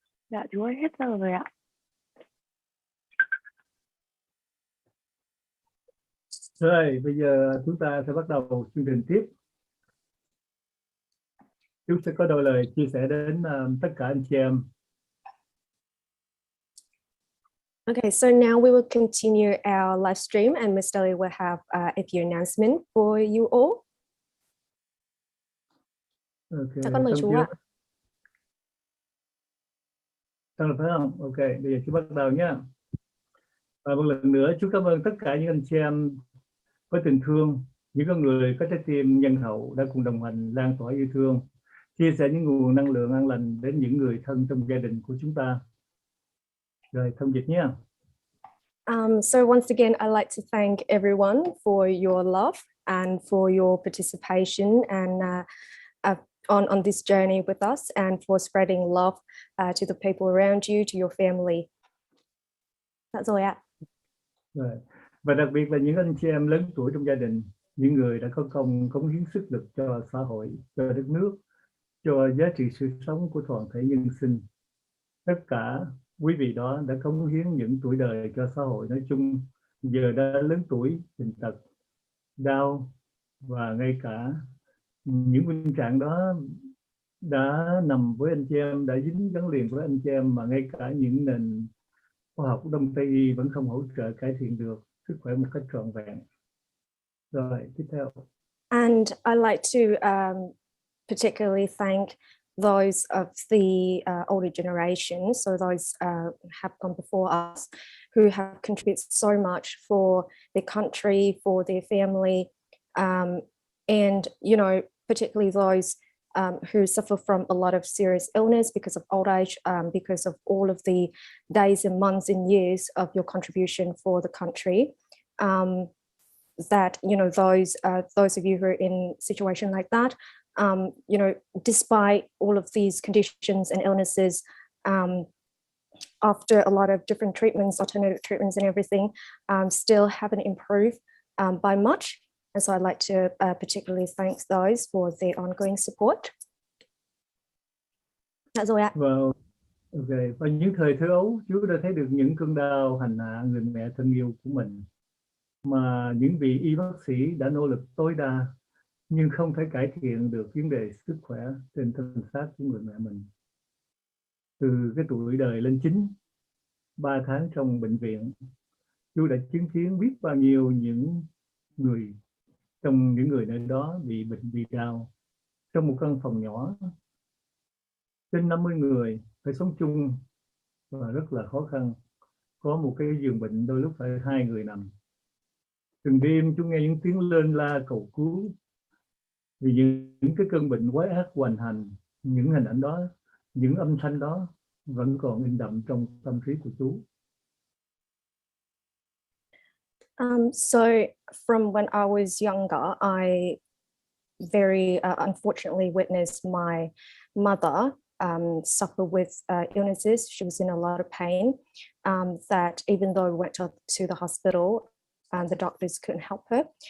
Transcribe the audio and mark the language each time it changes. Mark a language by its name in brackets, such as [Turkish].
[Vietnamese] Dạ chú ơi, hết giờ rồi ạ. Rồi, bây giờ chúng ta sẽ bắt đầu chương trình tiếp. Chúng sẽ có đôi lời chia sẻ đến tất cả anh chị em. [English] Okay, so now we will continue our live stream, and Ms. Dolly will have a few announcements for you all. Ok, [Vietnamese] Chắc con mời xong chú chưa? ạ. Xong rồi phải không? Ok, bây giờ chú bắt đầu nhé. Và một lần nữa, chú cảm ơn tất cả những anh chị em có tình thương, những con người có trái tim nhân hậu đã cùng đồng hành lan tỏa yêu thương, chia sẻ những nguồn năng lượng an lành đến những người thân trong gia đình của chúng ta. Rồi, thông dịch nhé. [English] So once again, I'd like to thank everyone for your love and for your participation and on this journey with us, and for spreading love to the people around you, to your family. That's all ạ. [Vietnamese] Rồi. Và đặc biệt là những anh chị em lớn tuổi trong gia đình, những người đã có công cống hiến sức lực cho xã hội, cho đất nước, cho giá trị sự sống của toàn thể nhân sinh. Tất cả quý vị đó đã cống hiến những tuổi đời cho xã hội nói chung, giờ đã lớn tuổi, bệnh tật, đau, và ngay cả những bệnh trạng đó đã nằm với anh chị em, đã dính gắn liền với anh chị em, mà ngay cả những nền khoa học Đông Tây y vẫn không hỗ trợ cải thiện được sức khỏe một cách trọn vẹn. Rồi, tiếp theo. [English] And I'd like to particularly thank those of the older generation, so those have gone before us, who have contributed so much for their country, for their family, and, you know, particularly those who suffer from a lot of serious illness because of old age, because of all of the days and months and years of your contribution for the country. That, you know, those of you who are in a situation like that, you know, despite all of these conditions and illnesses, after a lot of different treatments, alternative treatments and everything, still haven't improved by much. And so I'd like to particularly thank those for their ongoing support. That's all. Well, okay. [Vietnamese] Và những thời thơ ấu, chú đã thấy được những cơn đau hành hạ người mẹ thân yêu của mình, mà những vị y bác sĩ đã nỗ lực tối đa nhưng không thể cải thiện được vấn đề sức khỏe trên thân xác của người mẹ mình. Từ cái tuổi đời lên 9, 3 tháng trong bệnh viện, chú đã chứng kiến biết bao nhiêu những người trong những người nơi đó bị bệnh bị đau trong một căn phòng nhỏ, trên 50 người phải sống chung và rất là khó khăn. Có một cái giường bệnh đôi lúc phải 2 người nằm. Từng đêm chúng nghe những tiếng lên la cầu cứu vì những cái cơn bệnh quái ác hoành hành. Những hình ảnh đó, những âm thanh đó vẫn còn in đậm trong tâm trí của chú. [English] So from when I was younger, I very unfortunately witnessed my mother suffer with illnesses. She was in a lot of pain, that even though we went to the hospital, the doctors couldn't help her.